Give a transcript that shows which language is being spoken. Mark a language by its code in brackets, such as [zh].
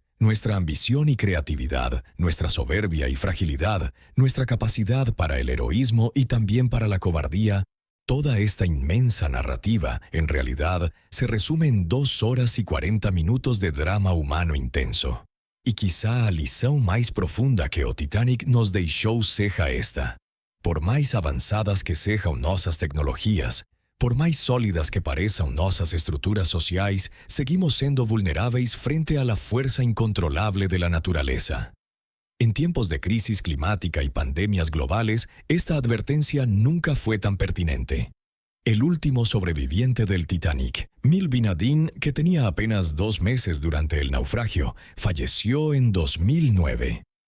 [es] Nuestra ambición y creatividad, nuestra soberbia y fragilidad, nuestra capacidad para el heroísmo y también para la cobardía, toda esta inmensa narrativa, en realidad, se resume en 2 horas y 40 minutos de drama humano intenso. [pt] E [es] quizá [pt] a lição mais profunda que o Titanic nos deixou seja esta. Por mais avançadas que sejam nossas tecnologias, por mais sólidas que pareçam nossas estruturas sociais, seguimos sendo vulneráveis [es] frente a la fuerza incontrolable de la naturaleza. En tiempos de crisis climática y pandemias globales, esta advertencia nunca fue tan pertinente. El último sobreviviente del Titanic, Mil Binadin, que tenía apenas 2 meses durante el naufragio, falleció en 2009.